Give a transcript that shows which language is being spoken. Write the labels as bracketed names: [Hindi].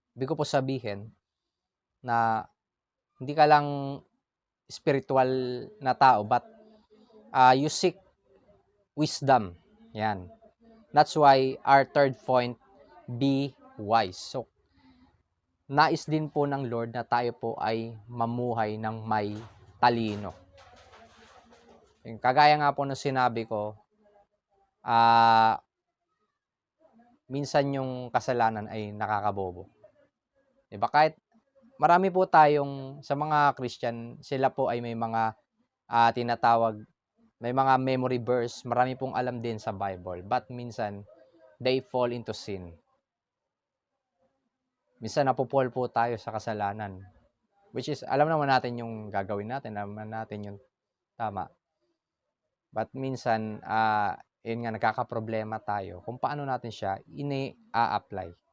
[Filipino] Ibig ko po sabihin na hindi ka lang spiritual na tao, [English] but you seek wisdom. [Filipino] Yan. [English] That's why our third point, be wise. So, [Filipino] nais din po ng Lord na tayo po ay mamuhay ng may talino. Kagaya nga po ng sinabi ko, minsan yung kasalanan ay nakakabobo. Diba? Kahit marami po tayong, sa mga Christian, sila po ay may mga tinatawag, may mga memory verse, marami pong alam din sa Bible. [English] But [Filipino] minsan, [English] they fall into sin. [Filipino] Minsan napupol po tayo sa kasalanan. [English] Which is, [Filipino] alam naman natin yung gagawin natin, alam naman natin yung tama. But minsan, yun nga, nagkakaproblema tayo kung paano natin siya ini-a-apply.